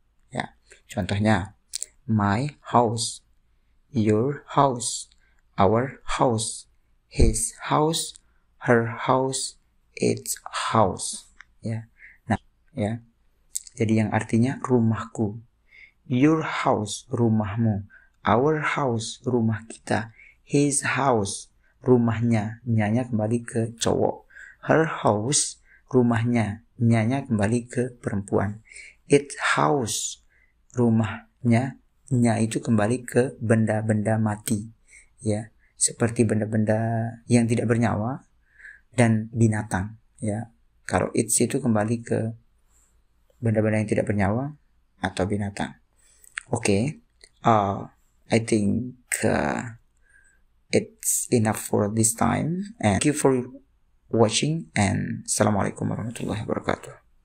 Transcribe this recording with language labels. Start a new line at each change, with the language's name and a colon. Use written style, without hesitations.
Indonesian: Ya, contohnya
English: my house, your house, our house, his house, her house, its house.
Indonesian: Ya. Nah, ya. Jadi yang artinya rumahku.
English: Your house,
Indonesian: rumahmu.
English: Our house,
Indonesian: rumah kita.
English: His house,
Indonesian: rumahnya. Nyanya kembali ke cowok.
English: Her house,
Indonesian: rumahnya. Nyanya kembali ke perempuan.
English: Its house,
Indonesian: rumahnya. Nya itu kembali ke benda-benda mati, ya, seperti benda-benda yang tidak bernyawa dan binatang, ya. Kalau its itu kembali ke benda-benda yang tidak bernyawa atau binatang.
English: Oke, I think it's enough for this time, and thank you for watching, and
Arabic: assalamualaikum warahmatullahi wabarakatuh.